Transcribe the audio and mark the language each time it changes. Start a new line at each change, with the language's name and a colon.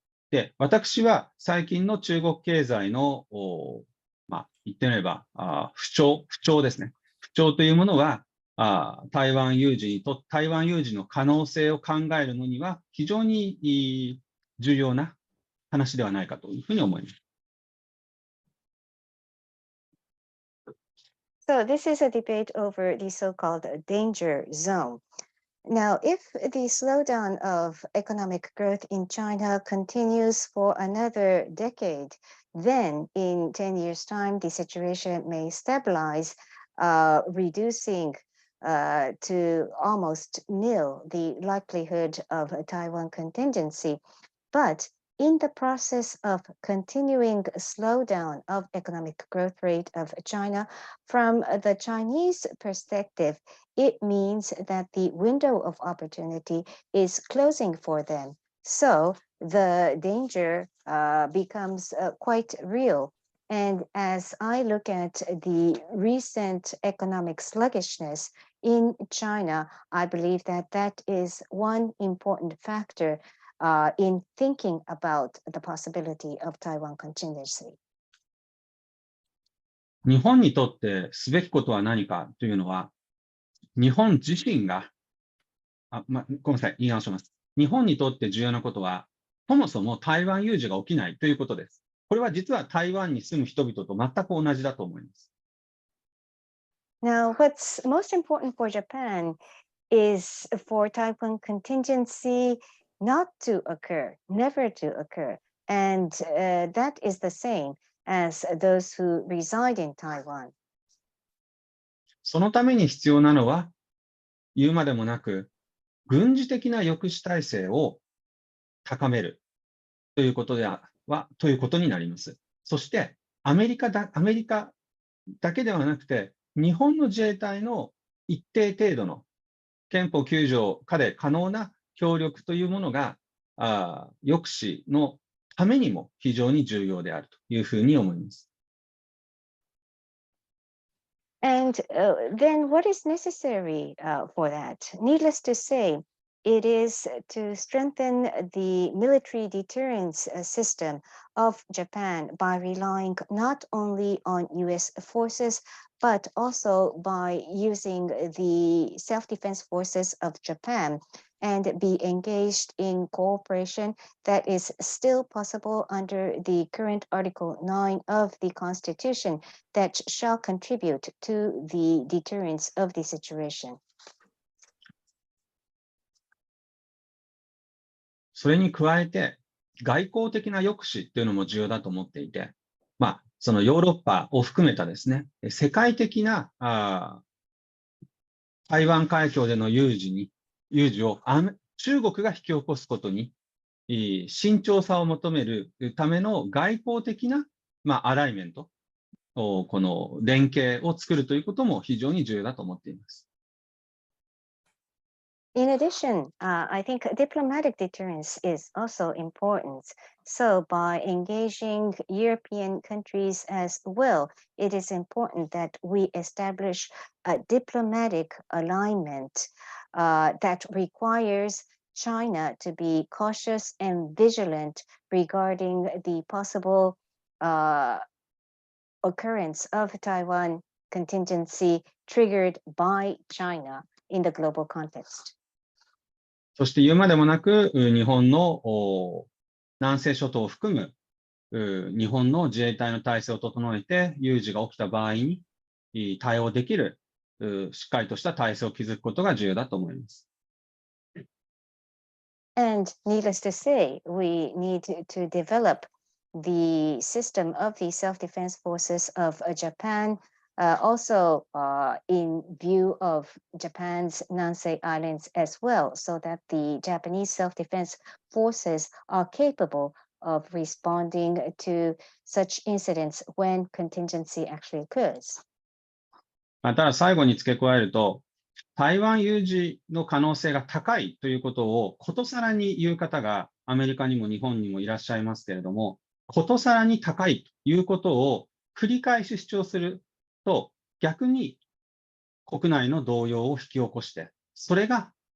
Japanese: で、私は最近の中国経済の言ってみれば不調ですね。不調というものは台湾有事の可能性を考えるのには非常に重要な話ではないかというふうに思います。
English: So this is a debate over the so-called danger zone. Now, if the slowdown of economic growth in China continues for another decade, then in 10 years' time, the situation may stabilize, reducing to almost nil the likelihood of a Taiwan contingency. But in the process of continuing slowdown of economic growth rate of China, from the Chinese perspective, it means that the window of opportunity is closing for them. So the danger becomes quite real. And as I look at the recent economic sluggishness in China, I believe that that is one important factor in thinking about the possibility of Taiwan contingency.
Japanese: 日本にとってすべきことは何かというのは、日本自身が、ごめんなさい、言い直します。日本にとって重要なことは、そもそも台湾有事が起きないということです。これは実は台湾に住む人々と全く同じだと思います。
English: Now, what's most important for Japan is for Taiwan contingency not to occur, never to occur. And that is the same as those who reside in Taiwan.
Japanese: そのために必要なのは、言うまでもなく、軍事的な抑止体制を高めるということということになります。そして、アメリカだけではなくて、日本の自衛隊の一定程度の憲法9条下で可能な協力というものが、抑止のためにも非常に重要であるというふうに思います。
English: And then what is necessary for that? Needless to say, it is to strengthen the military deterrence system of Japan by relying not only on U.S. forces, but also by using the self-defense forces of Japan and be engaged in cooperation that is still possible under the current Article 9 of the Constitution that shall contribute to the deterrence of the situation.
Japanese: それに加えて、外交的な抑止というのも重要だと思っていて、そのヨーロッパを含めたですね、世界的な台湾海峡での有事を中国が引き起こすことに慎重さを求めるための外交的な、アライメント、この連携を作るということも非常に重要だと思っています。
English: In addition, I think diplomatic deterrence is also important. So by engaging European countries as well, it is important that we establish a diplomatic alignment that requires China to be cautious and vigilant regarding the possible occurrence of Taiwan contingency triggered by China in the global context.
Japanese: そして言うまでもなく、日本の南西諸島を含む日本の自衛隊の体制を整えて、有事が起きた場合に対応できるしっかりとした体制を築くことが重要だと思います。
English: And needless to say, we need to develop the system of the self-defense forces of Japan, also in view of Japan's Nansei Islands as well, so that the Japanese self-defense forces are capable of responding to such incidents when contingency actually occurs.
Japanese: ただ最後に付け加えると、台湾有事の可能性が高いということをことさらに言う方がアメリカにも日本にもいらっしゃいますけれども、ことさらに高いということを繰り返し主張すると、逆に国内の動揺を引き起こして、それが